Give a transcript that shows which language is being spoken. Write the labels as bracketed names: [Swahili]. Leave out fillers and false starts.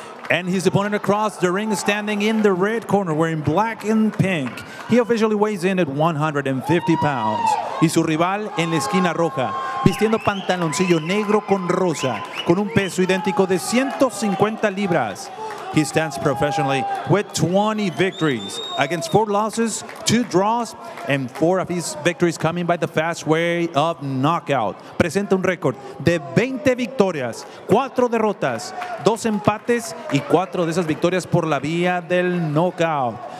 [English] And his opponent across the ring standing in the red corner wearing black and pink. He officially weighs in at 150 pounds. [Spanish] Y su rival en la esquina roja, vistiendo pantaloncillo negro con rosa, con un peso idéntico de 150 libras. [English] He stands professionally with 20 victories against 4 losses, 2 draws, and 4 of his victories coming by the fast way of knockout. [Spanish] Presenta un récord de 20 victorias, 4 derrotas, 2 empates y 4 de esas victorias por la vía del knockout.